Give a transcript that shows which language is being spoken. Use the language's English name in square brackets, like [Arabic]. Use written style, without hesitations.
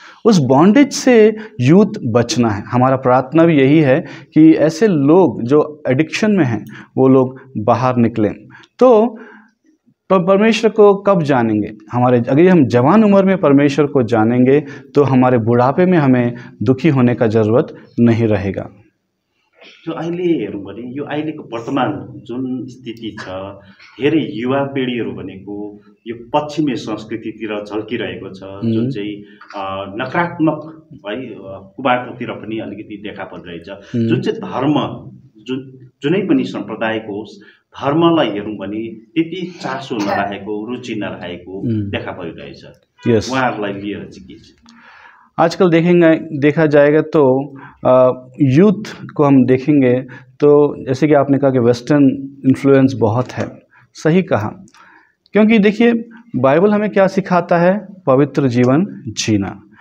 [Hindi] उस बॉन्डेज से यूथ बचना है। हमारा प्रार्थना भी यही है कि ऐसे लोग जो एडिक्शन में हैं वो लोग बाहर निकलें। तो परमेश्वर को कब जानेंगे? अगर हम जवान उम्र में परमेश्वर को जानेंगे तो हमारे बुढ़ापे में हमें दुखी होने का ज़रूरत नहीं रहेगा। [Nepali] जो अहिले हेरौँ भने यो अहिलेको वर्तमान जुन स्थिति छ, धेरै युवा पिँढीहरू भनेको यो पश्चिमी संस्कृतितिर झल्किरहेको छ, जुन चाहिँ नकारात्मक है कुबाटोतिर पनि अलिकति देखा परिरहेछ। जुन चाहिँ धर्म, जुनै पनि सम्प्रदायको होस्, धर्मलाई हेरौँ भने त्यति चासो नराखेको, रुचि नराखेको देखा परिरहेछ। उहाँहरूलाई लिएर चाहिँ के छ? [Hindi] आजकल देखा जाएगा तो यूथ को हम देखेंगे तो जैसे कि आपने कहा कि वेस्टर्न इन्फ्लुएंस बहुत है, सही कहा। क्योंकि देखिए बाइबल हमें क्या सिखाता है? पवित्र जीवन जीना।